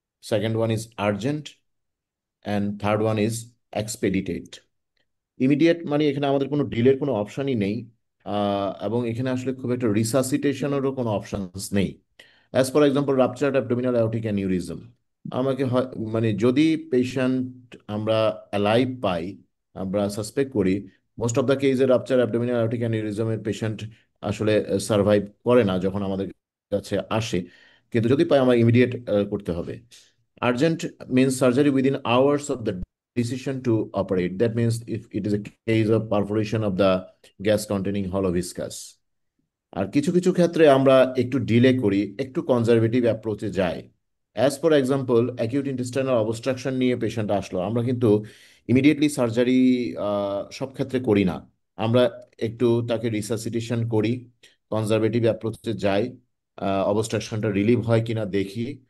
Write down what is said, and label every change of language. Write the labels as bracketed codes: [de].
[en] second one is urgent, and third one is expedited. [bn] Immediate মানে এখানে আমাদের কোনো ডিলের কোনো অপশনই নেই, এবং এখানে আসলে খুব একটা রিসাসিটেশনেরও কোনো অপশনস নেই। As for example ruptured abdominal aortic aneurysm, আমাকে মানে যদি পেশেন্ট আমরা অ্যালাইভ পাই, আমরা সাসপেক্ট করি, most of the কেজে rupture abdominal aortic অ্যানিউরিজমের patient আসলে সার্ভাইভ করে না যখন আমাদের কাছে আসে। কিন্তু যদি পাই আমরা ইমিডিয়েট করতে হবে। [en] Urgent means surgery within hours of the decision to operate. That means if it is a case of perforation of the gas containing hollow viscous. [bn] আর কিছু কিছু ক্ষেত্রে আমরা একটু ডিলে করি, একটু কনজারভেটিভ অ্যাপ্রোচে যাই। As for example acute intestinal obstruction নিয়ে patient আসলো, আমরা কিন্তু ইমিডিয়েটলি সার্জারি সব ক্ষেত্রে করি না। আমরা একটু তাকে রিসাসিটেশন করি, কনজারভেটিভ অ্যাপ্রোচে যাই, অবস্ট্রাকশনটা রিলিভ হয় কিনা দেখি।